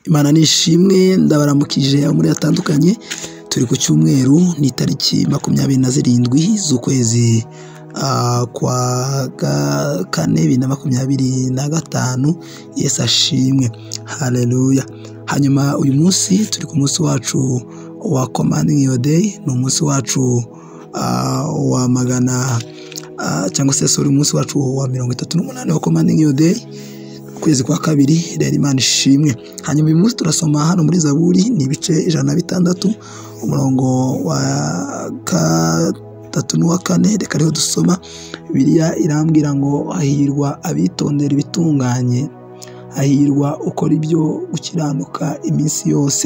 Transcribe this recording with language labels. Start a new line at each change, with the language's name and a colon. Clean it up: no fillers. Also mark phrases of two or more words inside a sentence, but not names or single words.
Kinyarwanda: Imana nishimwe, ndabaramukije muri atandukanye. Turi ku cyumweru, ni tariki 27 z'ukwezi kwa kane 2025. Yesu ashimwe, haleluya. Hanyuma uyu munsi turi ku munsi wacu wa
English: commanding your day,
Kinyarwanda: ni umunsi wacu wa magana cyangwa se umunsi wacu wa 38 wa
English: commanding your day,
Kinyarwanda: kwezi kwa kabiri. Rero Imana ishimwe. Hanyuma uyu munsi turasoma hano muri Zaburi, ni ibice 106, umurongo wa 3 n'uwa 4. Reka rero dusoma. Bibiliya irambwira ngo hahirwa abitondera ibitunganye, hahirwa ukora ibyo gukiranuka iminsi yose.